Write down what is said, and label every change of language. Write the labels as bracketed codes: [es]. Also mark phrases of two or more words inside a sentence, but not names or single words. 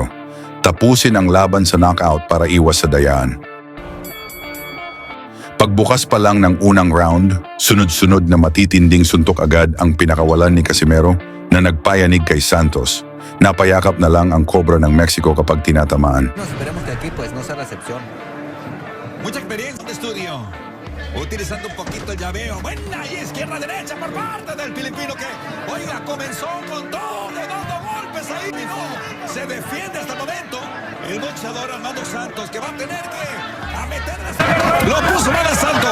[tl] Tapusin ang laban sa knockout para iwas sa dayaan. Pagbukas pa lang ng unang round, sunod-sunod na matitinding suntok agad ang pinakawalan ni Casimero na nagpayanig kay Santos. Napayakap na lang ang Cobra ng Mexico kapag tinatamaan. [es] Esperemos que aquí pues no sea la excepción. Mucha experiencia de estudio. Utilizando un poquito el llaveo. Buena y izquierda-derecha por parte del filipino que, oiga, comenzó con todo, dando golpes ahí. No, se defiende hasta el momento. El boxeador Armando Santos que va a tener que meter Lo puso mal a Santos.